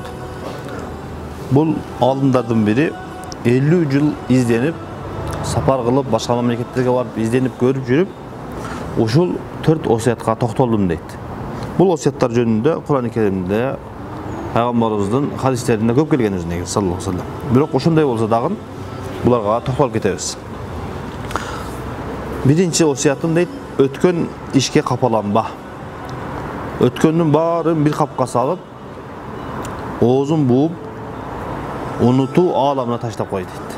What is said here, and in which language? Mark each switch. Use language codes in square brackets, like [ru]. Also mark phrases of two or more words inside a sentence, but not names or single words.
[ky] Бул алдымдардын бири 50 жыл изденип, сапар кылып, башка мамлекеттерге барып, изденип көрүп жүрүп, ушул 4 осуятка токтолдум дейт. Бұл осияттар жөнүндө Кур'ан-ы Керимде пайгамбарыбыздын хадистеринде көп келген өзүнө [ar] صلى الله عليه وسلم. [ky] Бирок ошондой болсо дагы буларга токтолуп кетебиз. Биринчи осиятым дейт, өткөн ишке капаланба. Өткөндүн баарын бир капка салып, оозун бууп, унутуу ааламына таштап кой дейт.